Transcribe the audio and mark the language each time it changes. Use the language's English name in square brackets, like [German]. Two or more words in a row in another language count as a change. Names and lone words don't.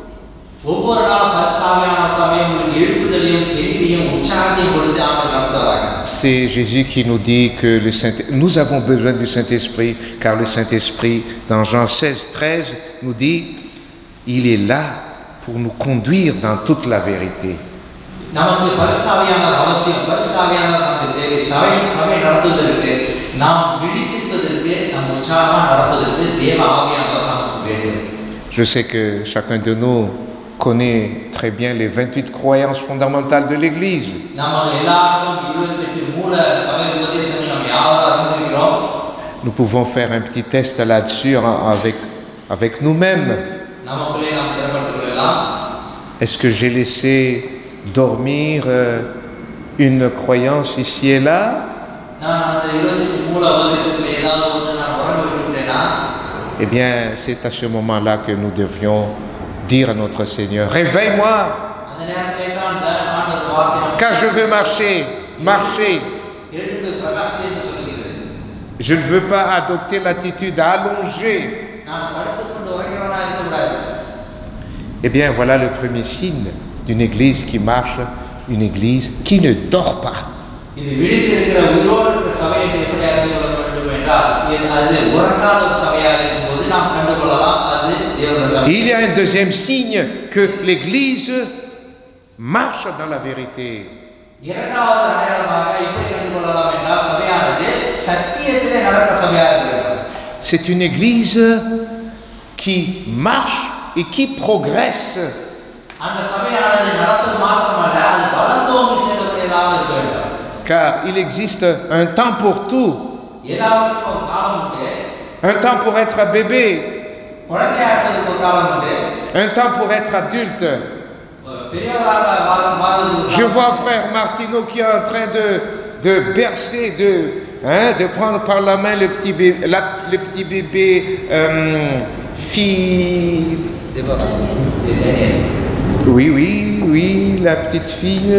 [French] C'est Jésus qui nous dit que nous avons besoin du Saint-Esprit, car le Saint-Esprit, dans Jean 16, 13, nous dit, il est là pour nous conduire dans toute la vérité. [Tamil] நமக்கு பரிசுத்தாவியானவர் அவசியம். பரிசுத்தாவியானவர் நமக்கு தேவை. சபை நடத்துவதற்கு, நாம் விழித்திருப்பதற்கு, நாம் உற்சாகமா நடப்பதற்கு தேவ ஆவியானவர் நமக்கு வேண்டும். [French] Je sais que chacun de nous connaît très bien les 28 croyances fondamentales de l'Église. [Tamil] நம்ம எல்லாரும் 28 மூல சபை உபதேசங்களை நாம் யாவரும் அறிந்திருக்கிறோம். [French] Nous pouvons faire un petit test là-dessus avec nous-mêmes. [Tamil] நமக்குள்ளே நாம் திறப்படுத்திக் கொள்ளலாம். [French] Est-ce que j'ai laissé dormir une croyance ici et là? [Tamil] நான் அந்த 28 மூல உபதேசத்துல ஏதாவது ஒன்று நான் உறங்க விட்டுவிட்டேனா? [French] Eh bien, c'est à ce moment-là que nous devions dire à notre Seigneur, réveille-moi, [Tamil] அந்த நேரத்திலே தான் ஆண்டவர் வார்த்தை [French] car je veux marcher. [Tamil] எழுந்து பிரகாசி என்று சொல்லுகிறது. [French] Je ne veux pas adopter l'attitude allongée. [Tamil] நான் படுத்துக்கொண்டு உறங்குறவனா இருக்கக்கூடாது. [French] Eh bien, voilà le premier signe d'une église qui marche, une église qui ne dort pas. [Tamil] இது விழித்திருக்கிற உயிரோடு இருக்கிற சபை என்று எப்படி அறிந்து கொள்ள வேண்டும் என்றால், அது உறங்காத ஒரு சபையாக இருக்கும்போது நாம் கண்டுகொள்ளலாம் அது தேவனுடைய சபை. [French] Il y a un deuxième signe que l'église marche dans la vérité. [Tamil] இரண்டாவது அடையாளமாக எப்படி கண்டுகொள்ளலாம் என்றால், சபையானது சத்தியத்திலே நடக்கிற சபையாக இருக்க வேண்டும். [French] C'est une église qui marche et qui progresse. [Tamil] அந்த சபையானது நடப்பது மாத்திரமல்ல, அது வளர்ந்தோங்கி செல்லக்கூடியதாக இருக்க வேண்டும். [French] Car il existe un temps pour tout. [Tamil] ஏதாவது ஒரு காலம் உண்டு. [French] Un temps pour être bébé. [Tamil] குழந்தையா இருப்பதற்கு ஒரு காலம் உண்டு. [French] Un temps pour être adulte. [Tamil] பெரியவராக மாறுவது. [French] Je vois frère Martino qui est en train de bercer, de prendre par la main le petit bébé fille. Oui, la petite fille.